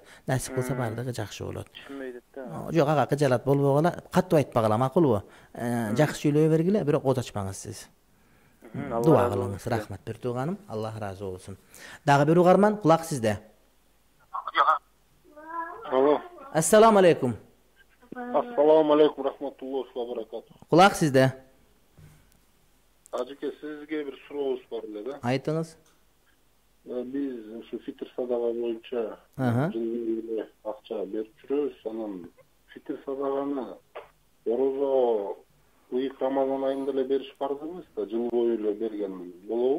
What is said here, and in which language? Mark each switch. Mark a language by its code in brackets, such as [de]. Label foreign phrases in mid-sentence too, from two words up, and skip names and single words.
[ky] Насип кылса бардыгы жакшы болот. Түшүнбөйт да. Жок, ага кыжалат болбогула, каттуу айтпагыла, макулбу? Жакшы сүйлөй бергиле, бирок ооз ачпаңыз сиз. Дуа кылыңыз, рахмат бир тууганым, Аллах разы болсун. Дагы бир угарман, кулак сизде. Алло. [ar] السلام عليكم. السلام عليكم، رحمة الله وبركاته. [ky] Кулак сизде. Ажыке, сизге бир сурообуз бар эле да. Айтыңыз. Биз ушу фитр садага боюнча жылы акча берип жүрөбүз. Анан фитр садаганы орозо ыйык Рамазан айында эле бериш парз эмес да, жыл бою эле берген болобу?